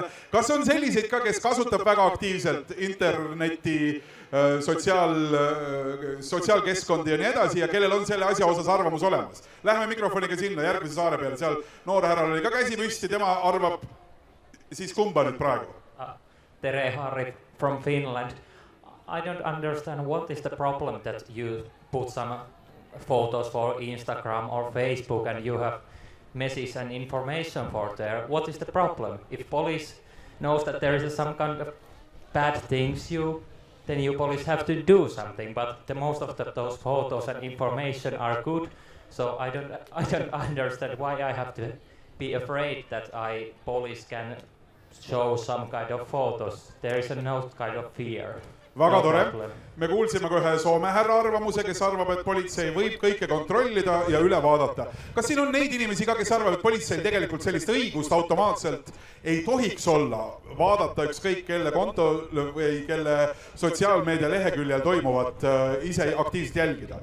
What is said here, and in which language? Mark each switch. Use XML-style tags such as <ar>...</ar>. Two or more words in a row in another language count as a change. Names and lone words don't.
<et>Kas on selliseid ka, kes kasutab väga aktiivselt interneti, sotsiaalkeskkondi ja nii edasi ja kellel on selle asja osas arvamus olemas? Lähme mikrofoniga sinna järgmise saare peale, seal noorhärral oli ka käsi püsti, tema arvab siis kumba nüüd praegu?</et> <en>Tere Harri from Finland. I don't understand what is the problem that you put some photos for Instagram or Facebook and you have messages and information for there. What is the problem? If police knows that there is some kind of bad things then you police have to do something, but most of those photos and information are good, so I don't understand why I have to be afraid that police can show some kind of photos. There is no kind of fear.</en> <et>Väga tore. Me kuulsime kohe Soome härra arvamuse, kes arvab, et politsei võib kõike kontrollida ja üle vaadata. Kas siin on neid inimesi ka, kes arvab, et politseil tegelikult sellist õigust automaatselt ei tohiks olla vaadata ükskõik kelle konto või kelle sotsiaalmeedia leheküljel toimuvat ise aktiivselt jälgida?</et>